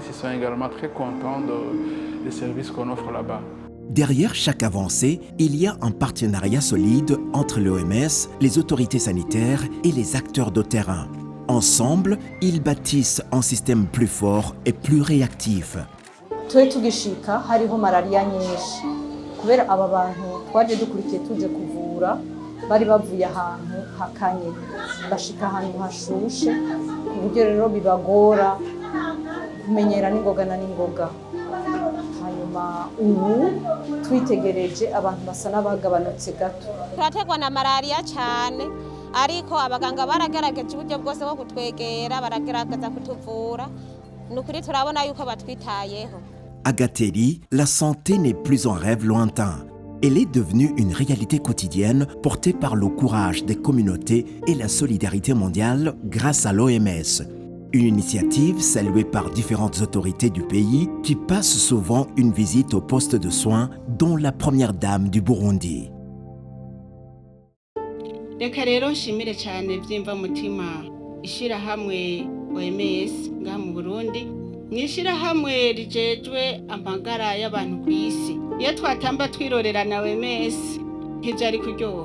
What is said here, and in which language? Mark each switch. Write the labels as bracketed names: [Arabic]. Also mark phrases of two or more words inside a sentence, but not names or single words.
[French] Ils sont également très contents des services qu'on offre là-bas. Derrière chaque avancée, il y a un partenariat solide entre l'OMS, les autorités sanitaires et les acteurs de terrain. Ensemble, ils bâtissent un système plus fort et plus réactif. [Rundi] Twe tugishika hariho malaria nyinshi kubera aba bantu twaje dukurikiye tuje kuvura bari bavuye ahantu hakanye bashika ahantu hashushe ku buryo rero bibagora kumenyera n'ingoga na n'ingoga. Hanyuma ubu twitegereje abantu basa n'abagabanutse gato. Turategwa na malaria cyane ariko abaganga baragerageje uburyo bwose bwo kutwegera baragerageza kutuvura nukuri turabona yuko batwitayeho. [French] À Gateli, la santé n'est plus un rêve lointain. Elle est devenue une réalité quotidienne portée par le courage des communautés et la solidarité mondiale grâce à l'OMS. Une initiative saluée par différentes autorités du pays qui passent souvent une visite au poste de soins, dont la première dame du Burundi. [Rundi] Reka rero nshimire cyane byimva mutima ishirahamwe OMS ngaha mu Burundi mwishirahamwe rijejwe amagara y'abantu ku isi. Iyo twatamba twirorera na OMS ntibyari kuryoha.